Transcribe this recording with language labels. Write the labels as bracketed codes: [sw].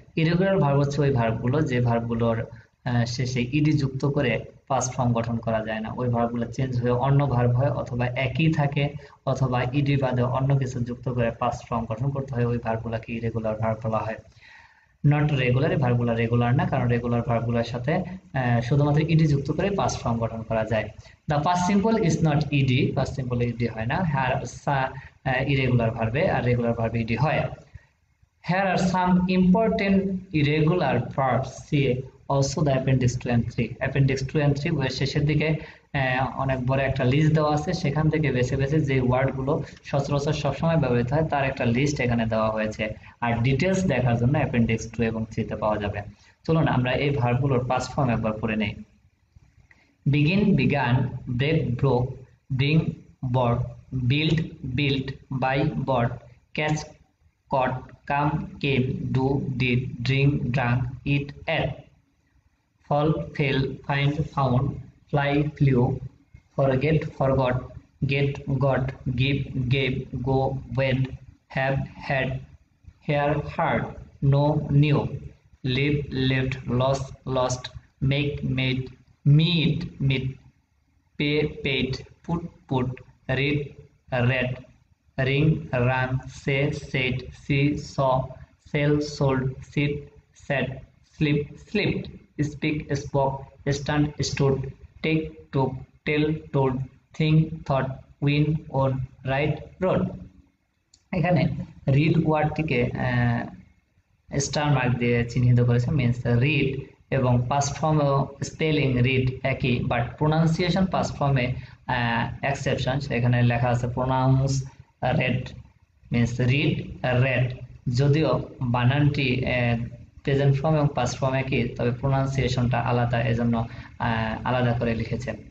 [bn] Irregular verb হচ্ছে ওই ভার্বগুলো যে ভার্বগুলোর শেষে ইডি যুক্ত করে পাস্ট ফর্ম গঠন করা যায় না, ওই ভার্বগুলো চেঞ্জ হয়ে অন্য ভার্ব হয়, অথবা একই থাকে, অথবা ইডি বাদে অন্য কিছু যুক্ত করে পাস্ট ফর্ম গঠন করতে হয়, ওই ভার্বগুলোকে ইরেগুলার ভার্ব বলা হয়। [en] not regular, [bn] এই ভার্বগুলো রেগুলার না, কারণ রেগুলার ভার্বগুলোর সাথে শুধুমাত্র ইডি যুক্ত করে পাস্ট ফর্ম গঠন করা যায়। [en] the past simple is not ed, [bn] past simple ED হয় না। হ্যার ইরেগুলার ভার্বে, আর রেগুলার ভার্বে ইডি হয়। [en] Here are some important irregular verbs. See also the appendix 2 and 3. [bn] Appendix 2 and 3 বইয়ের শেষের দিকে অনেক বড় একটা লিস্ট দেওয়া আছে, সেখান থেকে বেছে বেছে যে ওয়ার্ডগুলো সচরাচর সবসময় ব্যবহৃত হয় তার একটা লিস্ট এখানে দেওয়া হয়েছে। আর ডিটেলস দেখার জন্য অ্যাপেন্ডিক্স 2 এবং 3 তে পাওয়া যাবে। চলুন আমরা এই ভার্বগুলোর পাস্ট ফর্ম একবার পড়ে নেই। [en] begin began, break broke, bring brought, build built, buy bought, catch caught, come came, do did, drink drank, eat ate, fall fell, find found, fly flew, forget forgot, get got, give gave, go went, have had, hear heard, know knew, live lived, lost lost, make made, meet meet, pay paid, put put, read read, ring rang, say said, see saw, sell sold, sit said, sleep slept, speak spoke, stand stood, take took, tell told, think thought, win won, write wrote। [bn] এখানে read ওয়ার্ডটিকে star mark দিয়ে চিহ্নিত করেছে, means read, এবং past ফর্মেও spelling read একই, but pronunciation past ফর্মে exception, সেখানে লেখা আছে pronounce red means read red, যদিও বানানটি প্রেজেন্ট ফর্ম এবং পাস্ট ফর্ম একই, তবে প্রোনাউন্সিয়েশনটা আলাদা, এজন্য আলাদা করে লিখেছে।